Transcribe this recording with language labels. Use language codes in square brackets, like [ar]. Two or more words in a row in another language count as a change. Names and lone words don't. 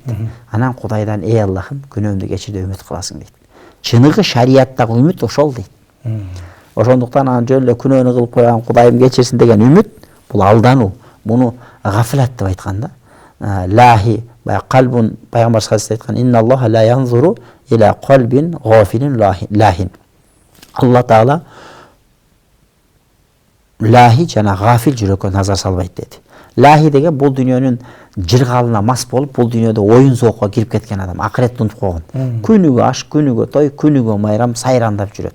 [ky] Анан Кудайдан эй Аллахым, күнөөмдү кечир деп үмүт кыласың дейт. Чыныгы шариаттагы үмүт ошол дейт. Ошондуктан анан жөн эле күнөөнү кылып койган Кудайым кечирсин деген үмүт бул алдануу. Муну гафлат деп айткан да. [ar] لاهي قلب, [ky] пайгамбар хадисте айткан, [ar] إن الله لا ينظر إلى قلب غافل لاه. [ky] Алла Таала лахи жана гафил жүрөккө назар салбайт деди. Лахи деген бул дүйнөнүн жыргалына мас болуп, бул дүйнөдө оюн зоокко кирип кеткен адам, акыретти унутуп койгон. Күнүгө аш, күнүгө той, күнүгө майрам сайрандап жүрөт.